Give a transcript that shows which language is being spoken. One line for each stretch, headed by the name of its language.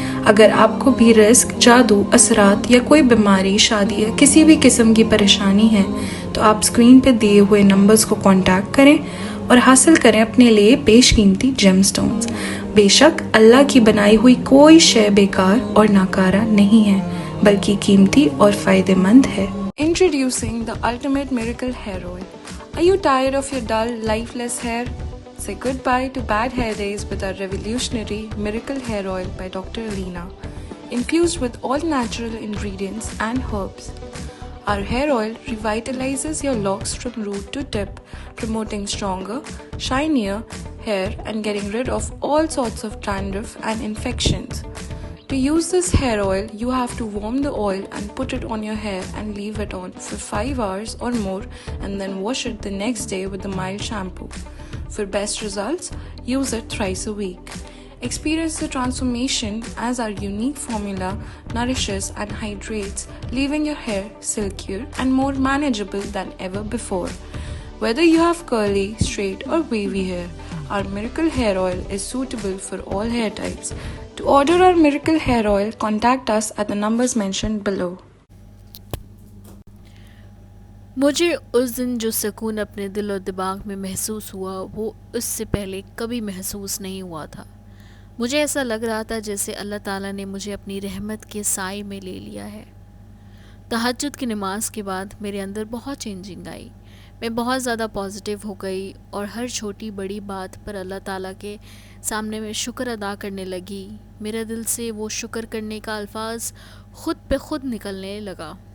Urdu: اگر آپ کو بھی رزق، جادو، اثرات یا کوئی بیماری، شادی یا کسی بھی قسم کی پریشانی ہے تو آپ اسکرین پہ دیے ہوئے نمبرز کو کانٹیکٹ کریں اور حاصل کریں اپنے لیے بیش قیمتی جیم سٹونز۔ بے شک اللہ کی بنائی ہوئی کوئی شے بیکار اور ناکارہ نہیں ہے، بلکہ قیمتی اور فائدہ مند ہے۔
English: Introducing the ultimate miracle hair oil. Are you tired of your dull, lifeless hair? Say goodbye to bad hair days with our revolutionary Miracle Hair Oil by Dr. Alina, infused with all natural ingredients and herbs. Our hair oil revitalizes your locks from root to tip, promoting stronger, shinier hair and getting rid of all sorts of dandruff and infections. To use this hair oil, you have to warm the oil and put it on your hair and leave it on for 5 hours or more, and then wash it the next day with the mild shampoo. For best results, use it thrice a week. Experience the transformation as our unique formula nourishes and hydrates, leaving your hair silkier and more manageable than ever before. Whether you have curly, straight or wavy hair, our Miracle Hair Oil is suitable for all hair types. To order our Miracle Hair Oil, contact us at the numbers mentioned below.
Urdu: مجھے اس دن جو سکون اپنے دل و دماغ میں محسوس ہوا وہ اس سے پہلے کبھی محسوس نہیں ہوا تھا۔ مجھے ایسا لگ رہا تھا جیسے اللہ تعالیٰ نے مجھے اپنی رحمت کے سائے میں لے لیا ہے۔ تہجد کی نماز کے بعد میرے اندر بہت چینجنگ آئی، میں بہت زیادہ پازیٹیو ہو گئی اور ہر چھوٹی بڑی بات پر اللہ تعالیٰ کے سامنے میں شکر ادا کرنے لگی۔ میرے دل سے وہ شکر کرنے کا الفاظ خود پہ خود نکلنے لگا۔